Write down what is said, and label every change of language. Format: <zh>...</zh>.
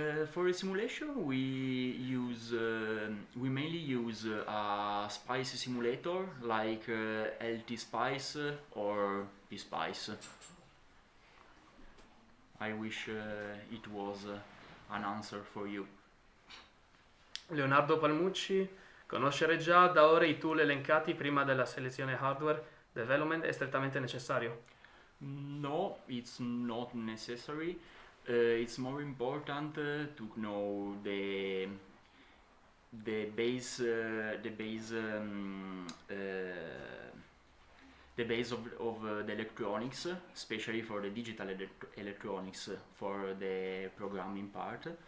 <en>For the simulation, we mainly use a SPICE simulator like LT Spice or PSpice. I wish it was an answer for you.</en> <it>Leonardo Palmucci, conoscere già da ora i tool elencati prima della selezione hardware development è strettamente necessario?</it> <en>No, it's not necessary. It's more important to know the base of the electronics, especially for the digital electronics, for the programming part.</en>